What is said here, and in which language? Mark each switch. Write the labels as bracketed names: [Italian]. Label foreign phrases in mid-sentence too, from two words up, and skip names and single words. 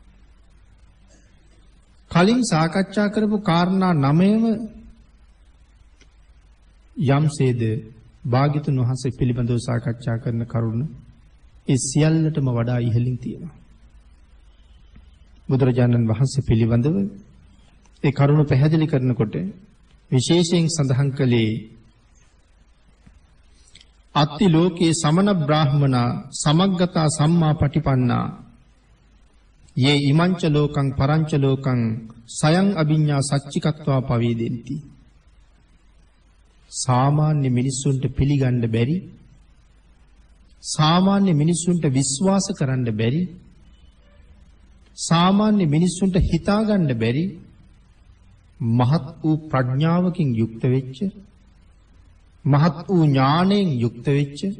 [Sinhala] කලින් සාකච්ඡා කරපු කාරණා 9ම යම්සේද භාග්‍යතුන් වහන්සේ පිළිබඳව සාකච්ඡා කරන කරුණ ඒ සියල්ලටම වඩා ඉහළින් තියෙනවා. බුදුරජාණන් වහන්සේ පිළිබඳව ඒ කරුණ පැහැදිලි කරනකොට විශේෂයෙන් සඳහන් කළේ [Pali] අත්ති ලෝකේ සමන බ්‍රාහ්මනා සමග්ගතා සම්මා පටිපන්නා යේ ඉමංච ලෝකං පරංච ලෝකං සයං අභිඤ්ඤා සච්චිකත්වා පවේදෙන්ති. [Sinhala] සාමාන්‍ය මිනිස්සුන්ට පිළිගන්න බැරි, සාමාන්‍ය මිනිස්සුන්ට විශ්වාස කරන්න බැරි, සාමාන්‍ය මිනිස්සුන්ට හිතාගන්න බැරි මහත් වූ ප්‍රඥාවකින් යුක්ත වෙච්ච, මහත් වූ ඥාණයෙන් යුක්ත වෙච්ච,